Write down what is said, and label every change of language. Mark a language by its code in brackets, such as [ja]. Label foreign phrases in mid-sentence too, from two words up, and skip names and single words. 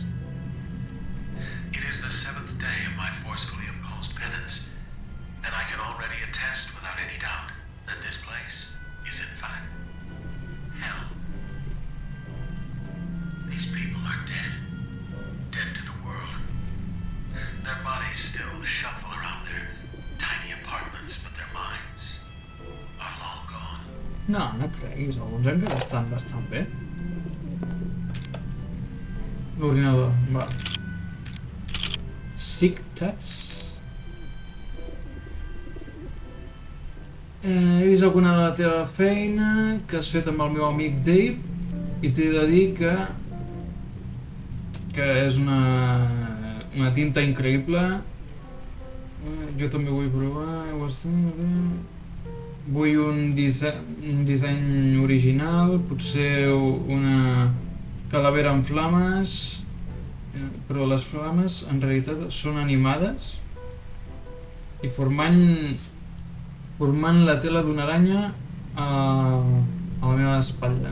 [en] It is the 7th day of my forcefully imposed penance, and I can already attest without any doubt that this place is in fact hell. These people are dead. Dead to the world. Their bodies still shuffle around their tiny apartments, but their minds are long gone. [ca] No creguis, alguns encara estan bastant bé. L'ordinador, va. [en] Sick tats. [ca] He vist alguna de la teva feina que has fet amb el meu amic Dave i t'he de dir que és una tinta increïble. Jo també vull provar. Vull un disseny original, potser una calavera amb flames, però les flames en realitat són animades i formant la tela d'una aranya a la meva espatlla.